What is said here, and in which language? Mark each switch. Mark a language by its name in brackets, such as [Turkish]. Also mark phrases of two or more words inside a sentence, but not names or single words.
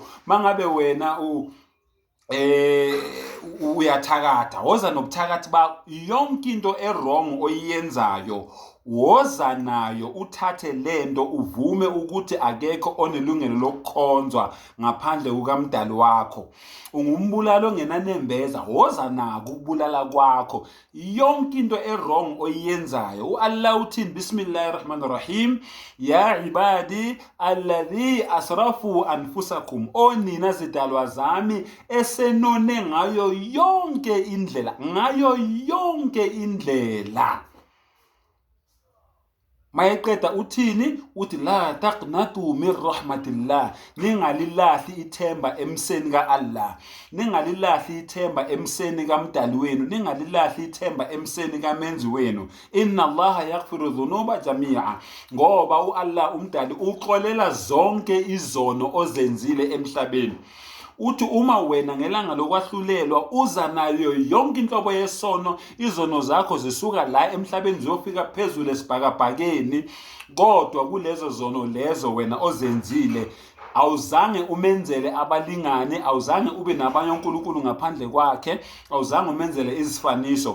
[Zulu] Mangabe wena uyathakatha woza nobuthakathi ba yonke into wrong oyenzayo woza nayo, uthathe lento uvume ukuthi akekho onelungelo lokukhonzwa ngaphandle kukaMdali wakho. Ungumbulalo ongenanembeza, woza nako ukubulala kwakho. Yonke into wrong oyenzayo uAllah uthini? [Arabic] بسم الله الرحمن الرحيم، يا عبادي الذين أسرفوا أنفسكم, [Zulu] onina zidalwa zami esenone ngayo yonke indlela. Mayeqeda uthini? Uthi [Arabic] لا تقنطوا من رحمة الله, [Zulu] ningalilahli ithemba emseni kaAllah, ningalilahli ithemba emseni kaMdali wenu, ningalilahli ithemba emseni kamenzi wenu. [Arabic] إن الله يغفر الذنوب جميعا, [Zulu] ngoba uAllah umdali uxolela zonke izono ozenzile emhlabeni. Uthi uma wena ngelanga lokwahlulelwa uza nayo yonke inhlobo yesono, izono zakho zisuka la emhlabeni ziyofika phezulu esibhakabhakeni, kodwa kulezo zono lezo wena ozenzile awuzange umenzele abalingane, awuzange ube nabanye uNkulunkulu ngaphandle kwakhe, awuzange umenzele izifaniso.